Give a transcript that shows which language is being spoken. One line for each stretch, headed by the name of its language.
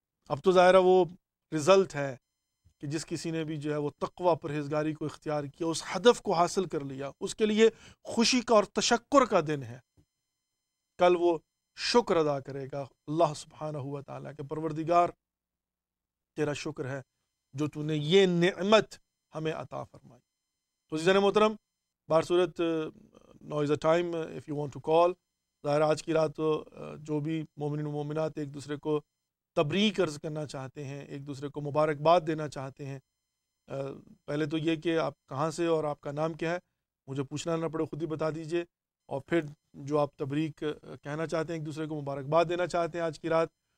Urdu: اب تو ظاہر ہے وہ رزلٹ ہے کہ جس کسی نے بھی جو ہے وہ تقوی پرہیزگاری کو اختیار کیا, اس ہدف کو حاصل کر لیا, اس کے لیے خوشی کا اور تشکر کا دن ہے. کل وہ شکر ادا کرے گا اللہ سبحانہ و تعالیٰ کے, پروردگار تیرا شکر ہے جو تو نے یہ نعمت ہمیں عطا فرمائی. تو عزیزان محترم, بہر صورت
English: now is the time if you want to call
Urdu: ظاہر آج کی رات تو جو بھی مومنین و مومنات ایک دوسرے کو تبریک عرض کرنا چاہتے ہیں، ایک دوسرے کو مبارکباد دینا چاہتے ہیں، پہلے تو یہ کہ آپ کہاں سے اور آپ کا نام کیا ہے، مجھے پوچھنا نہ پڑے، خود ہی بتا دیجئے، اور پھر جو آپ تبریک کہنا چاہتے ہیں، ایک دوسرے کو مبارکباد دینا چاہتے ہیں آج کی رات،